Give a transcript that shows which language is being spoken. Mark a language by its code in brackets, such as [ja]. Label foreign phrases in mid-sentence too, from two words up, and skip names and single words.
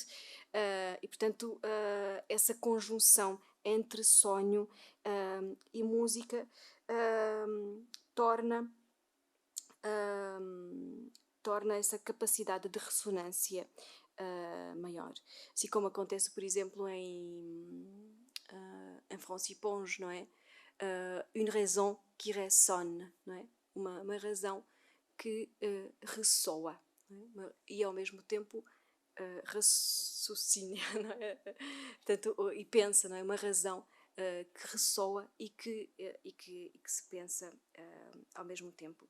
[pt] E, portanto, essa conjunção entre sonho e música torna essa capacidade de ressonância maior. Assim como acontece, por exemplo, em Francis Ponge, não é? [fr] Une raison qui résonne, [pt] não é? Uma razão que ressoa, não é? E ao mesmo tempo raciocina, não é? Portanto, e pensa, não é? Uma razão que ressoa e que se pensa ao mesmo tempo.